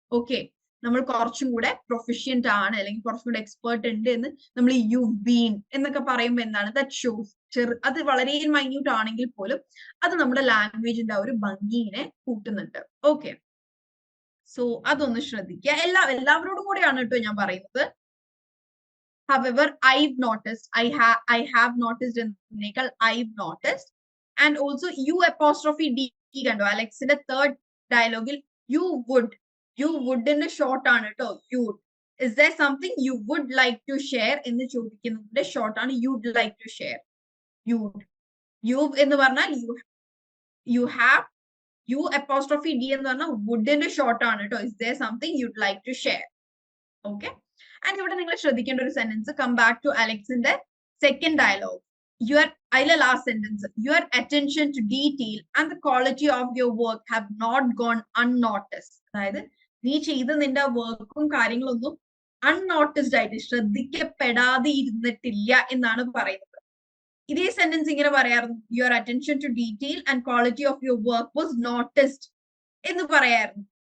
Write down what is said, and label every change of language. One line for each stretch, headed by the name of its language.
Malayalam: Okay, നമ്മൾ കുറച്ചും കൂടെ പ്രൊഫഷ്യന്റ് ആണ് അല്ലെങ്കിൽ കുറച്ചും കൂടെ എക്സ്പേർട്ട് ഉണ്ട് എന്ന് നമ്മൾ യു ബീൻ എന്നൊക്കെ പറയുമ്പോൾ എന്താണ്,
English: That shows.
Malayalam: അത് വളരെ മൈന്യൂട്ട് ആണെങ്കിൽ പോലും അത് നമ്മുടെ ലാംഗ്വേജിന്റെ ആ ഒരു ഭംഗിനെ കൂട്ടുന്നുണ്ട്. ഓക്കെ, സോ അതൊന്ന് ശ്രദ്ധിക്കുക. എല്ലാവരോടും കൂടെയാണ് കേട്ടോ ഞാൻ പറയുന്നത്.
English: However, I've noticed, I have noticed എന്നേക്കാൾ I've noticed. And also you apostrophe D
Malayalam: കണ്ടോ അലക്സിന്റെ തേർഡ് ഡയലോഗിൽ you would ന്റെ ഷോർട്ട് ആണ് കേട്ടോ.
English: You would. Is there something you would like to share
Malayalam: എന്ന് ചോദിക്കുന്നതിന്റെ ഷോർട്ട് ആണ്
English: you'd like to share. You would.
Malayalam: You എന്ന് പറഞ്ഞാൽ
English: you have, you apostrophe d
Malayalam: എന്ന് പറഞ്ഞാൽ വുഡിന്റെ ഷോർട്ട് ആണ് കേട്ടോ.
English: Is there something you'd like to share? Okay.
Malayalam: And ഇവിടെ നിങ്ങൾ ശ്രദ്ധിക്കേണ്ട ഒരു sentence,
English: come back to
Malayalam: അലക്സിന്റെ second dialogue. അതിലെ last sentence,
English: your attention to detail and the quality of your work have not gone unnoticed.
Malayalam: അതായത് നീ ചെയ്ത നിന്റെ വർക്കും കാര്യങ്ങളൊന്നും അൺനോട്ടിസ്ഡ് ആയിട്ട് ശ്രദ്ധിക്കപ്പെടാതെ ഇരുന്നിട്ടില്ല എന്നാണ് പറയുന്നത്. ഇതേ സെന്റൻസ് ഇങ്ങനെ പറയാറുണ്ട്,
English: your attention to detail and quality of your work was noticed
Malayalam: എന്ന് പറയാറുണ്ട്.